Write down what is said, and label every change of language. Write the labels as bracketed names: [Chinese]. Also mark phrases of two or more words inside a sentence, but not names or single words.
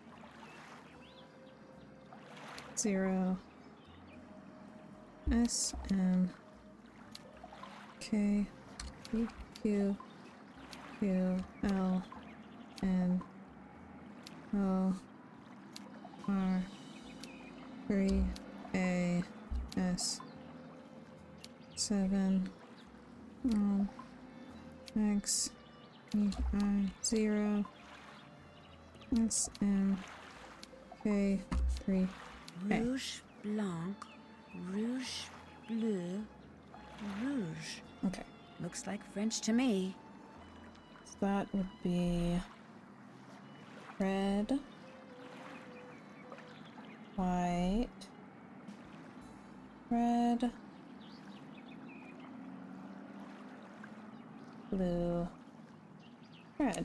[French] 0 S M K P Q Q L N O R 3 A S 7 X E I 0 S M K 3 Rouge, blanc, rouge, bleu, rouge. [English] Okay. Looks like French to me. So that would be red, white, red, blue, red.